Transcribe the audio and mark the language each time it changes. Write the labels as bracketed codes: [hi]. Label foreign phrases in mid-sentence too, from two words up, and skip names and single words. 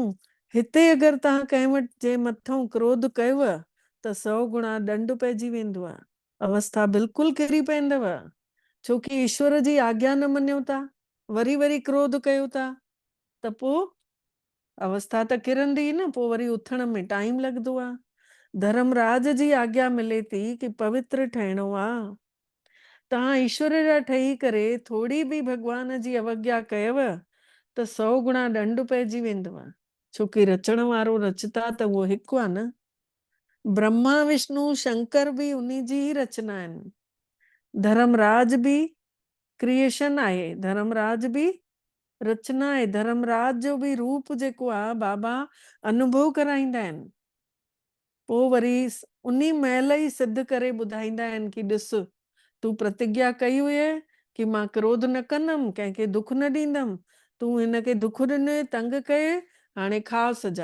[sd] ऐं हिते अगरि तव्हां कंहिं वटि जे मथां क्रोध कयव त 100 गुणा दंड पइजी वेंदो आहे, अवस्था बिल्कुलु किरी पवंदव। छोकी ईश्वर जी आज्ञा न मञियो था, वरी वरी क्रोध कयो था, त पोइ अवस्था त किरंदी न, पोइ वरी उथण में टाइम लॻंदो आहे। धर्मराज जी आज्ञा मिले थी कि पवित्र ठहिणो आहे। तव्हां ईश्वर जा ठही करे थोड़ी बि भॻवान जी अवज्ञा कयव त 100 गुणा दंड पइजी वेंदव। छोकी रचण वारो रचता त उहो हिकु आहे न। ब्रह्मा विष्णु शंकर भी उन्हीं जी ही रचना आहिनि। धर्मराज भी क्रिएशन आहे, धर्मराज भी रचना आहे। धर्मराज जो भी रूप जेको आहे बाबा अनुभव कराईंदा आहिनि। पोइ वरी उन्हीं महिल ई सिद्ध करे ॿुधाईंदा आहिनि कि ॾिस, तूं प्रतिज्ञा कई हुई कि मां क्रोध न कंदमि, कंहिंखे दुख न ॾींदमि, तूं हिनखे दुख ॾिने, तंग कये, हाणे खा सजा।